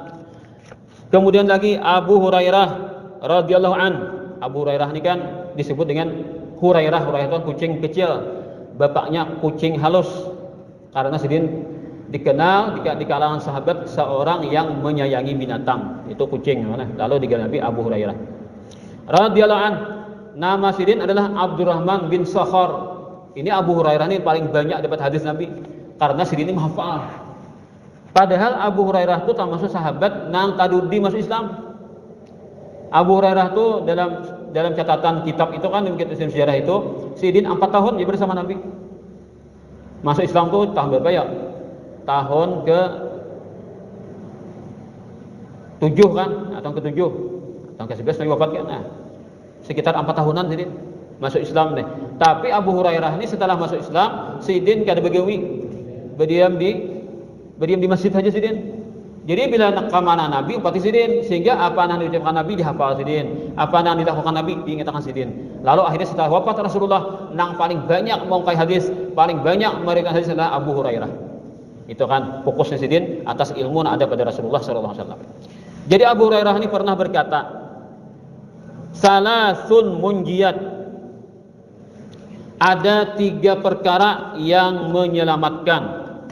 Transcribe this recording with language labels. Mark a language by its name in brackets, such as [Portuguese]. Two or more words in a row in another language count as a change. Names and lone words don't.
[Indonesian] Kemudian lagi Abu Hurairah [Arabic] رضي الله عن. [Indonesian] Abu Hurairah ini kan disebut dengan Hurairah. Hurairah itu kucing kecil, bapaknya kucing halus. Karena sidin dikenal di kalangan sahabat seorang yang menyayangi binatang, itu kucing. Lalu digenapi Abu Hurairah [Arabic] رضي الله عن. [Indonesian] Nama sidin adalah Abdurrahman bin Sakhar. Ini Abu Hurairah ini paling banyak dapat hadis Nabi karena sidin ini menghafal. Padahal Abu Hurairah itu termasuk sahabat nang kadudi masuk Islam. Abu Hurairah itu dalam catatan kitab itu kan kitab sejarah itu sidin 4 tahun dia bersama Nabi. Masuk Islam itu tahun berapa ya? Tahun ke 7 kan, atau ke 7 tahun ke 11 Nabi wafat kan. Nah, sekitar 4 tahunan sidin masuk Islam nih. Tapi Abu Hurairah ini setelah masuk Islam, sidin [Banjar] kada begawi, [Indonesian] berdiam di masjid saja sidin. Jadi bila nak kemana Nabi upati sidin, sehingga apa yang diucapkan Nabi dihafal sidin, apa yang dilakukan Nabi diingatkan sidin. Lalu akhirnya setelah wafat Rasulullah, nang paling banyak mengkai hadis, paling banyak memberikan hadis adalah Abu Hurairah. Itu kan fokusnya sidin atas ilmu yang ada pada Rasulullah SAW. Jadi Abu Hurairah ini pernah berkata, [Arabic] ثلاث منجيات, [Indonesian] ada 3 perkara yang menyelamatkan.